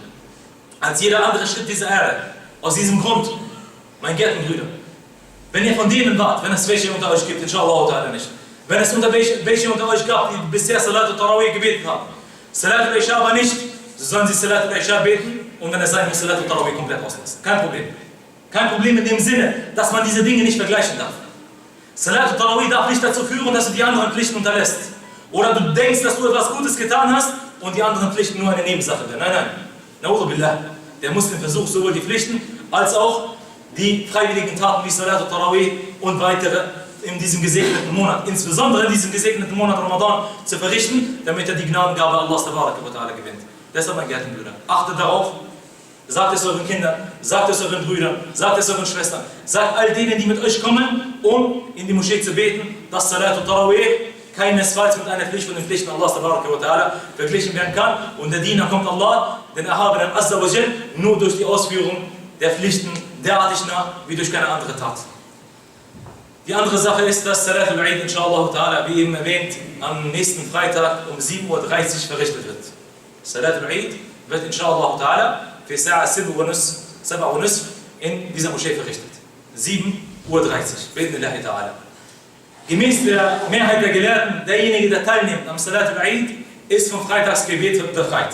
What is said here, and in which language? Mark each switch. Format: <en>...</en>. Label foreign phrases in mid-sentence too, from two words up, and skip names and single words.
<de>Als jeder andere Schritt dieser Erde. Aus diesem Grund, mein Gärtenbrüder, wenn ihr von denen wart, wenn es welche unter euch gibt,</de> <ar>إن شاء الله تعالى</ar> <de>nicht, wenn es welche unter euch gab, die bisher</de> <ar>صلاة التراويح</ar> <de>gebetet haben,</de> <ar>صلاة العشاء</ar> <de>aber nicht, so sollen sie</de> <ar>صلاة العشاء</ar> <de>beten und wenn es sein muss,</de> <ar>صلاة التراويح</ar> <de>komplett auslassen. Kein Problem. Kein Problem in dem Sinne, dass man diese Dinge nicht vergleichen darf.</de> <ar>صلاة التراويح</ar> <de>darf nicht dazu führen, dass du die anderen Pflichten unterlässt. Oder du denkst, dass du etwas Gutes getan hast und die anderen Pflichten nur eine Nebensache werden. Nein, nein.</de> <ar>نعوذ بالله.</ar> <de>Der Muslim versucht sowohl die Pflichten als auch die freiwilligen Taten wie</de> <ar>صلاة التراويح</ar> <de>und weitere in diesem gesegneten Monat, insbesondere in diesem gesegneten Monat Ramadan, zu verrichten, damit er die Gnadengabe Allahs</de> <ar>تبارك وتعالى</ar> <de>gewinnt. Deshalb, mein Gärtenbrüder, achtet darauf, sagt es euren Kindern, sagt es euren Brüdern, sagt es euren Schwestern, sagt all denen, die mit euch kommen, um in die Moschee zu beten, dass</de> <ar>صلاة التراويح</ar> <de>keinesfalls mit einer Pflicht von den Pflichten Allahs</de> <ar>تبارك وتعالى</ar> <de>verglichen werden kann. Und der Diener kommt Allah, den Erhabenen</de> <ar>عز وجل,</ar> <de>nur durch die Ausführung der Pflichten derartig nah, wie durch keine andere Tat. Die andere Sache ist, dass</de> <ar>صلاة العيد, إن شاء الله تعالى,</ar> <de>wie eben erwähnt, am nächsten Freitag um 7:30 Uhr verrichtet wird.</de> <ar>صلاة العيد</ar> <de>wird</de> <ar>إن شاء الله تعالى</ar> <de>für Sa'a 7:30 in dieser Moschee verrichtet. 7:30 Uhr,</de> <ar>بإذن الله تعالى.</ar> <de>Gemäß der Mehrheit der Gelehrten, derjenige, der teilnimmt am</de> <ar>صلاة العيد,</ar> <de>ist vom Freitagsgebet befreit.</de>